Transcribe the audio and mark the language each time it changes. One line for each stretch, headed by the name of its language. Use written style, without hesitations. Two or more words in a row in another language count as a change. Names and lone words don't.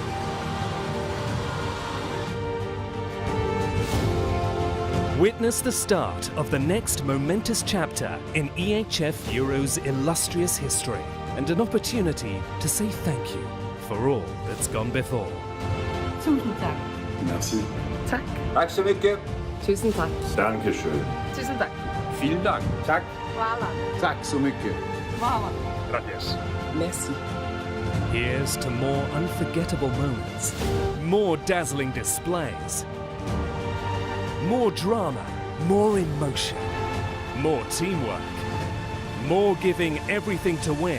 English: Witness the start of the next momentous chapter in EHF Euro's illustrious history and an opportunity to say thank you for all that's gone before.
Danish: Tusind tak.
French: Merci.
Danish: Tak.
Swedish: Tack så mycket.
Danish: Tusind tak.
German: Dankeschön.
Danish: Tusind tak.
German: Vielen Dank. Tack.
French: Voilà.
Swedish: Tack så mycket.
French: Voilà.
Spanish: Gracias.
French: Merci.
English: Here's to more unforgettable moments, more dazzling displays, more drama, more emotion, more teamwork, more giving everything to win.